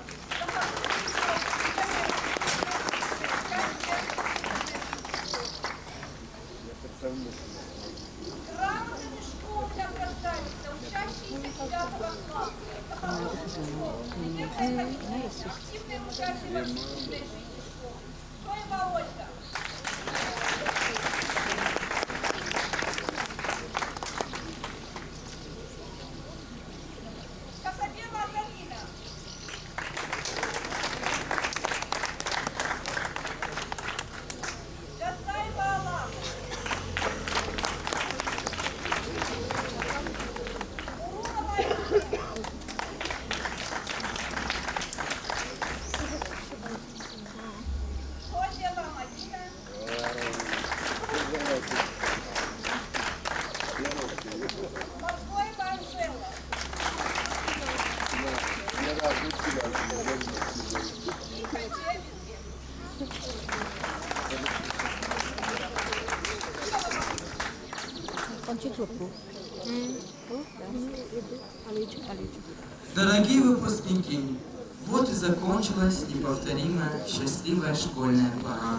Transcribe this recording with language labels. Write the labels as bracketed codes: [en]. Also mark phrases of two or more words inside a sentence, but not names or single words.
[ru] За хороший урок грамотами школы награждаются учащиеся 9 класса. За хороший урок активное участие в общественной жизни школы. Стоева Ольга. Кособева Галина. Гастаева Алана. Урунова Ирина. Ходева Мадина. Морскоева Анжела. Тихо, Чепинги. Дорогие выпускники, вот и закончилась неповторимая счастливая школьная пора.